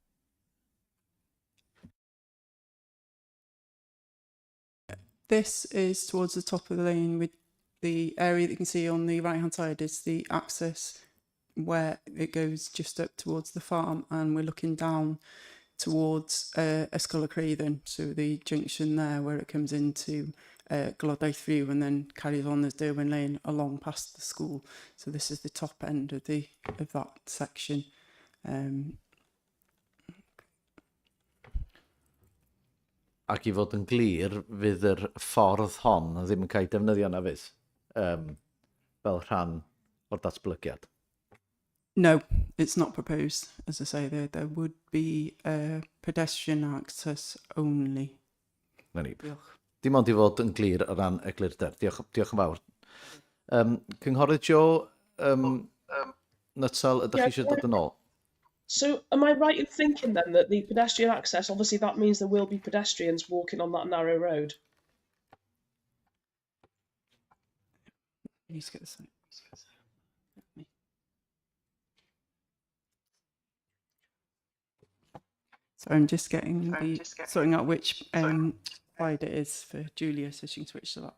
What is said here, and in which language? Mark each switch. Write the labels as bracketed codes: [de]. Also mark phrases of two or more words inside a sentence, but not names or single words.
[en] This is towards the top of the lane with the area that you can see on the right hand side is the access where it goes just up towards the farm, and we're looking down towards Ysgol y Creuddyn, so the junction there where it comes into Glodaith View and then carries on as Derwyn Lane along past the school. So this is the top end of that section. [cy] Ac i fod yn glir, fydd yr ffordd hon ddim yn cael defnyddio na fydd, fel rhan o'r datblygiad. [en] No, it's not proposed. As I say, there would be pedestrian access only. [cy] Na ni. Diolch. Dim ond i fod yn glir o ran eglurder. Diolch yn fawr. Cynghorydd Joe, Nutsel, ydych chi eisiau dod yn ôl? [en] So, am I right in thinking then that the pedestrian access, obviously that means there will be pedestrians walking on that narrow road? You need to get this out. So I'm just sorting out which slide it is for Julia, so she can switch to that.